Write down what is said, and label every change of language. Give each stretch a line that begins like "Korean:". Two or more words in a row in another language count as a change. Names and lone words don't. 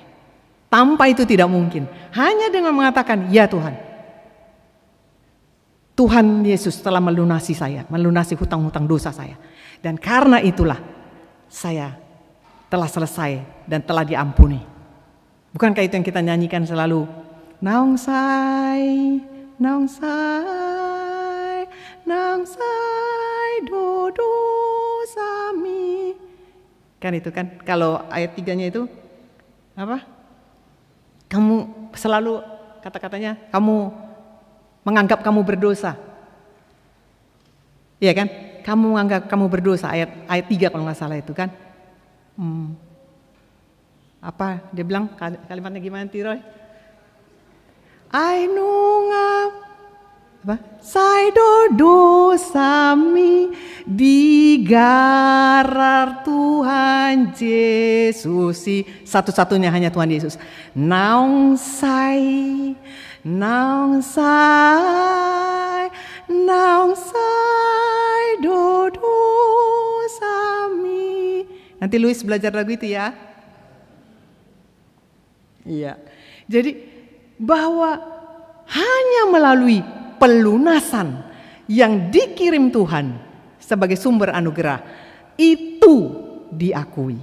Indonesian: Tanpa itu tidak mungkin. Hanya dengan mengatakan, ya Tuhan. Tuhan Yesus telah melunasi saya, melunasi hutang-hutang dosa saya. Dan karena itulah saya telah selesai dan telah diampuni. Bukankah itu yang kita nyanyikan selalu?
Batak Toba: Naung sai, naung sai, naung sai dodo sami.
Indonesian: Kan itu kan, kalau ayat 3-nya itu apa? Kamu selalu kata-katanya, kamu menganggap kamu berdosa. Iya kan? Kamu menganggap kamu berdosa, ayat 3 kalau nggak salah itu kan. Apa dia bilang kalimatnya gimana Tiroy? Ainunga apa?
Batak Toba: Saido dosami digarar Tuhan Yesus.
Indonesian: Satu-satunya hanya Tuhan Yesus.
Batak Toba: Naung sai dodo sami.
Indonesian: Nanti Luis belajar lagu itu ya. Iya. Jadi bahwa hanya melalui pelunasan yang dikirim Tuhan sebagai sumber anugerah itu diakui.